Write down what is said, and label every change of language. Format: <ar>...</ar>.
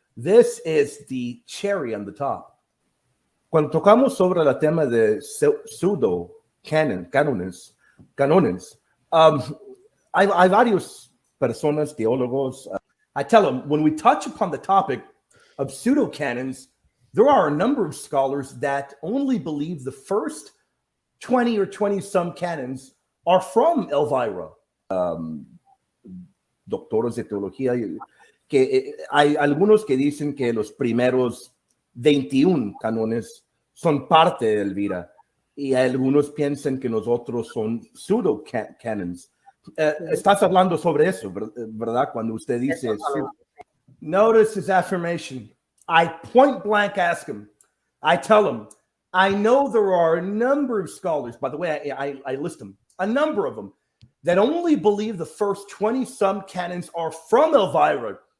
<en>This is the cherry on the top.</en> <es>Cuando tocamos sobre el tema de pseudo-canones, hay varios personas, teólogos.</es> <en>I tell them, when we touch upon the topic of pseudo-canons, there are a number of scholars that only believe the first 20 or 20-some canons are from Elvira.</en> <es>Doctores de teología, que hay algunos que dicen que los primeros 21 canones son parte de Elvira, y algunos piensan que los otros son pseudo-canons. Estás hablando sobre eso, ¿verdad? Cuando usted dice...</es> <en>Notice his affirmation. I point blank ask him. I tell him, I know there are a number of scholars, by the way, I list them, a number of them, that only believe the first 20-some canons are from Elvira.</en>